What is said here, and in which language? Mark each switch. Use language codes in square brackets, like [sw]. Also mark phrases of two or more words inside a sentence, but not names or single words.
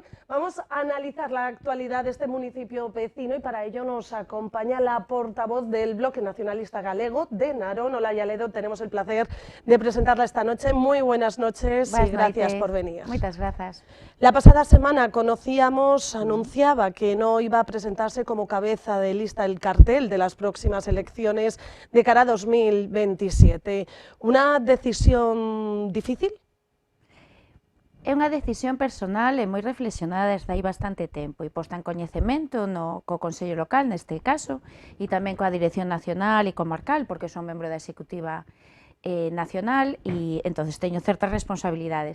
[es] Vamos a analizar la actualidad de este municipio vecino y para ello nos acompaña la portavoz del Bloque Nacionalista Galego de Narón, Olaya Ledo. Tenemos el placer de presentarla esta noche. Muy buenas noches y gracias por venir. Muchas gracias. La pasada semana anunciaba que no iba a presentarse como cabeza de lista el cartel de las próximas elecciones de cara a 2027. Una decisión difícil? [gl] É unha decisión personal e moi reflexionada desde hai bastante tempo e posta en coñecemento co Consello Local neste caso e tamén coa Dirección Nacional e comarcal porque son membro da Executiva Nacional e entonces teño certas responsabilidades.